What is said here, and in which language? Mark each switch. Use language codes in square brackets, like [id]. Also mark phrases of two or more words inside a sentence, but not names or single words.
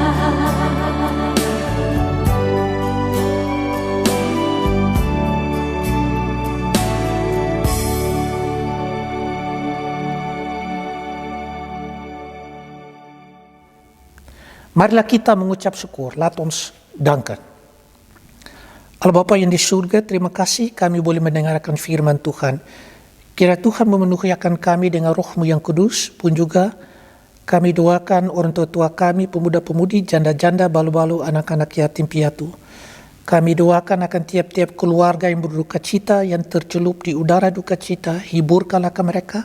[id] Marilah kita mengucap syukur. [nl] Laat ons danken. [id] Allah Bapa yang di surga, terima kasih kami boleh mendengarkan firman Tuhan. Kira Tuhan memenuhi akan kami dengan roh-Mu yang kudus, pun juga kami doakan orang tua kami, pemuda-pemudi, janda-janda, balu-balu, anak-anak yatim piatu. Kami doakan akan tiap-tiap keluarga yang berduka cita, yang tercelup di udara duka cita, hiburkanlah mereka.